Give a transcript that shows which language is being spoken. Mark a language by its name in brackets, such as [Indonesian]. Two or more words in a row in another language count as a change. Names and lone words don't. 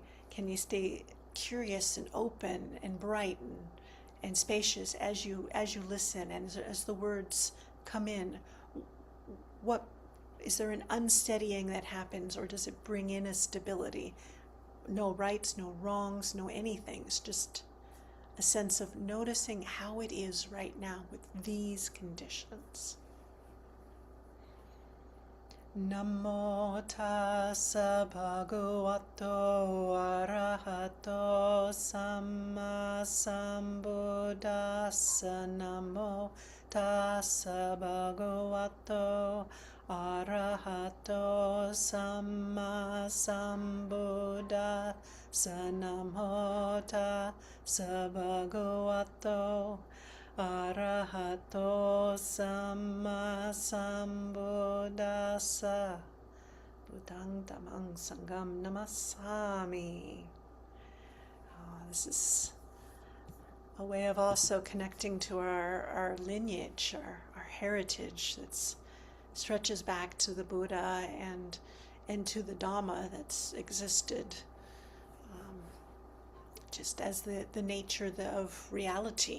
[English] Can you stay curious and open and bright and spacious as you listen, and as the words come in? What is there an unsteadying that happens, or does it bring in a stability? No rights, no wrongs, no anything. It's just a sense of noticing how it is right now with these conditions. [Pali] Namo tassa bhagavato arahato samma sambuddhassa. Namo tassa bhagavato arahato samma sambuddhassa. Namo tassa bhagavato arahato samma sambuddhassa. Buddhang dhammang sangham namasami. [English] This is a way of also connecting to our lineage, our heritage that stretches back to the Buddha and to the Dhamma that's existed just as the nature of reality.